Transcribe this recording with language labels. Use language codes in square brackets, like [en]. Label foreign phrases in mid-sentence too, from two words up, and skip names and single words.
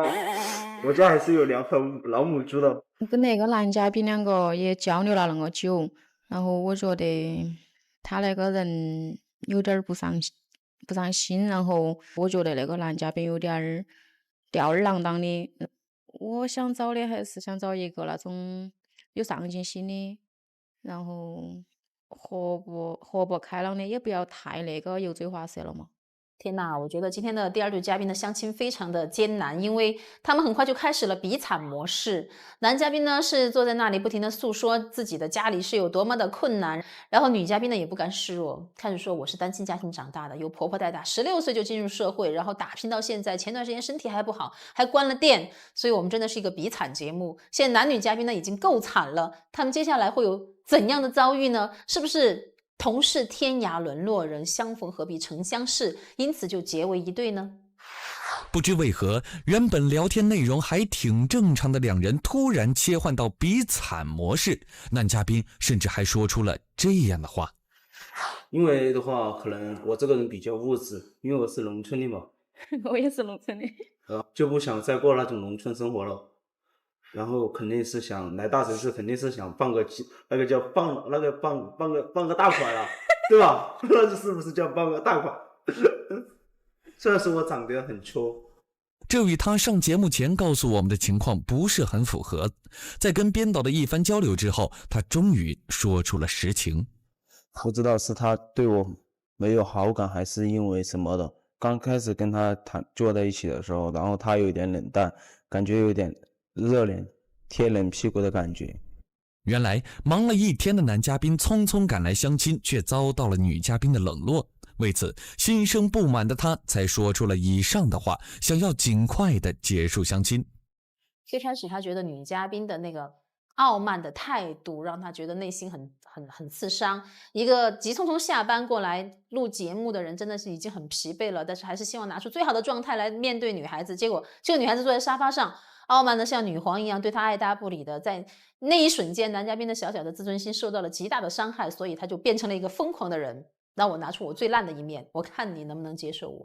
[zh] 我家還是有2頭老母豬的。跟那個男嘉賓兩個也交流了那麼久，然後我覺得他那個人有點不上心，然後我覺得那個男嘉賓有點吊兒郎當的。我想找的還是想找一個那種有上進心的，然後活潑開朗的，也不要太那個油嘴滑舌了嘛。天哪，我覺得今天的第2對嘉賓的相親非常的艱難，因為他們很快就開始了比慘模式。男嘉賓呢是坐在那裡不停的訴說自己的家裡是有多麼的困難，然後女嘉賓呢也不甘示弱，開始說我是單親家庭長大的，由婆婆帶大，16歲就進入社會，然後打拼到現在，前段時間身體還不好，還關了店，所以我們真的是一個比慘節目。現在男女嘉賓呢已經夠慘了，他們接下來會有怎樣的遭遇呢？是不是同是天涯淪落人，相逢何必曾相識，因此就結為一對呢？不知為何，原本聊天內容還挺正常的兩人突然切換到比慘模式，男嘉賓甚至還說出了這樣的話。因為的話，可能我這個人比較物質，因為我是農村的嘛。我也是農村的。就不想再過那種農村生活了。然後肯定是想來大城市，肯定是想放個大款啊，對吧？那是不是叫放個大款？雖然說我長得很矬，這與他上節目前告訴我們的情況不是很符合。在跟編導的一番交流之後，他終於說出了實情。不知道是他對我沒有好感，還是因為什麼的。剛開始跟他坐在一起的時候，然後他有點冷淡，感覺有點熱臉貼冷屁股的感覺。原來忙了一天的男嘉賓匆匆趕來相親，卻遭到了女嘉賓的冷落。為此心生不滿的他才說出了以上的話，想要盡快的結束相親。最開始他覺得女嘉賓的那個傲慢的態度讓他覺得內心很刺傷。一個急匆匆下班過來錄節目的人真的是已經很疲憊了，但是還是希望拿出最好的狀態來面對女孩子。結果這個女孩子坐在沙發上，傲慢的像女皇一樣對他愛答不理的。在那一瞬間，男嘉賓的小小的自尊心受到了極大的傷害，所以他就變成了一個瘋狂的人。讓我拿出我最爛的一面，我看你能不能接受我。